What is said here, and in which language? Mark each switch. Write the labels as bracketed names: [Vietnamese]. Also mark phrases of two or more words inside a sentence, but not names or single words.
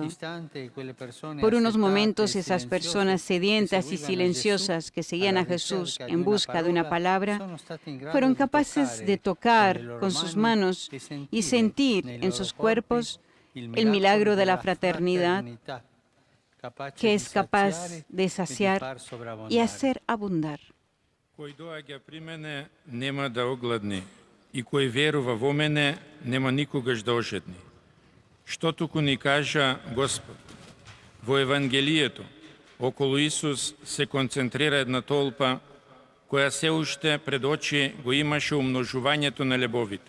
[Spanish] Por unos momentos esas personas sedientas y silenciosas que seguían a Jesús en busca de una palabra, fueron capaces de tocar con sus manos y sentir en sus cuerpos el milagro de la fraternidad, que es capaz de saciar y hacer abundar. [Macedonian] Koji doaѓа при мене нема да огладни, и кој верува во мене нема никогаш да ожедни. Што туку ни кажа Господ? Во Евангелието, околу Исус се концентрира една толпа, која се уште пред очи го имаше умножувањето на лебовите.